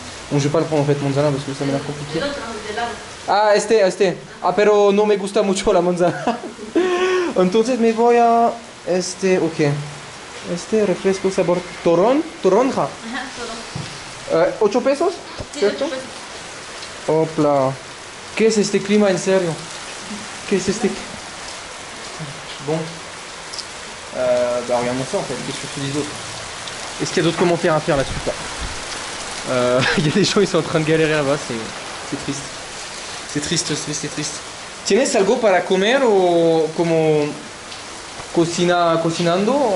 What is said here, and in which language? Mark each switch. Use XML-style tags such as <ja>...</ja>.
<fr>Bon, je vais pas le prendre en fait, manzana, parce que ça m'a l'air compliqué.</fr> <es>El otro, el de helado. Ah, este. Ah, pero no me gusta mucho la manzana. Entonces me voy a... ok. Refresco sabor toronja. Ajá, todo. 8 pesos, Sí, ¿cierto? 8 pesos. Hopla. ¿Qué es este clima en serio? ¿Qué es este? Bon.</es> <fr>Bah regarde-moi ça en fait, qu'est-ce que tu dis d'autre? Est-ce qu'il y a d'autres commentaires à faire là-dessus pas? Il y a des gens, ils sont en train de galérer là-bas, c'est triste. C'est triste.</fr> <es>¿Tienes algo para comer o como cocinando?</es>